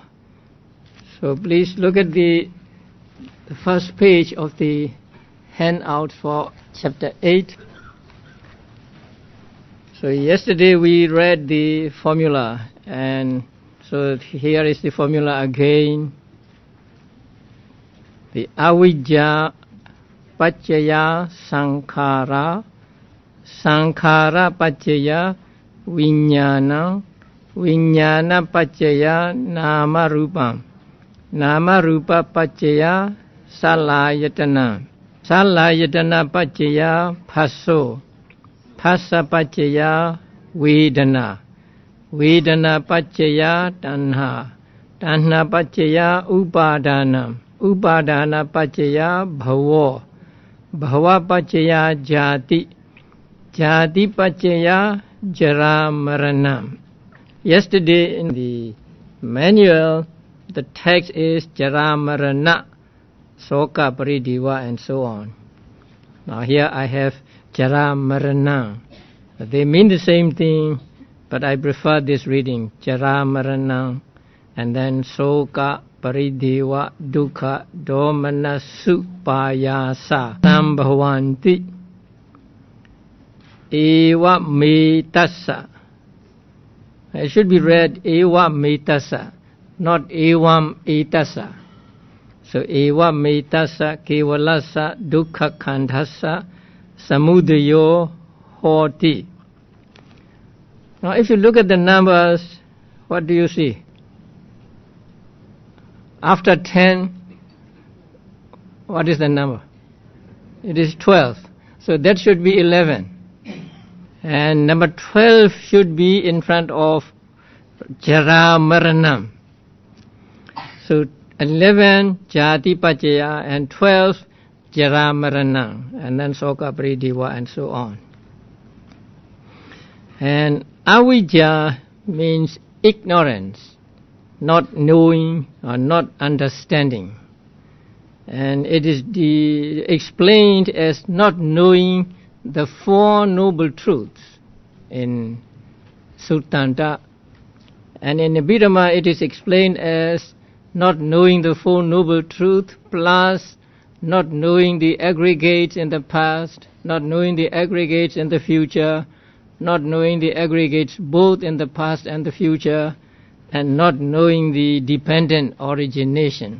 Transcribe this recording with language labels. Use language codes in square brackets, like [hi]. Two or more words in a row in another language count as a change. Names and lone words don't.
[en] So please look at the first page of the handout for chapter 8. So yesterday we read the formula, and so here is the formula again. [pi] The avijja paccaya saṅkhāra, saṅkhāra paccaya viññāna, viññāna paccaya nama rupam, nama rupa paccaya Sīlāyatana, Sīlāyatana paccaya phaso, phasa paccaya vedana, vedana paccaya tanha, tanha paccaya upadana, upadana paccaya bhavo, bhava paccaya jati, jati paccaya jara marana. [en] Yesterday in the manual the text is [pi] jara marana, soka paridiva, [en] and so on. Now here I have [pi] jara marana. [en] They mean the same thing, but I prefer this reading, [pi] jara marana, [en] and then [pi] soka parideva dukkha domana supayasa sambhavanti eva metassa. [en] It should be read [pi] eva metassa, [en] not [pi] evam etassa. So eva metassa kevalassa dukkha khandhassa samudayo hoti. [en] Now if you look at the numbers, what do you see? After 10, what is the number? It is 12. So that should be 11. And number 12 should be in front of [pi] jara maranam. [en] So 11 [pi] jati paccaya [en] and 12 [pi] jara maranam, [en] and then [pi] soka paridiva [en] and so on. And avijja means ignorance, not knowing or not understanding, and it is explained as not knowing the Four Noble Truths in Sutta, and in Abhidhamma it is explained as not knowing the Four Noble Truths plus not knowing the aggregates in the past, not knowing the aggregates in the future, not knowing the aggregates both in the past and the future, and not knowing the dependent origination.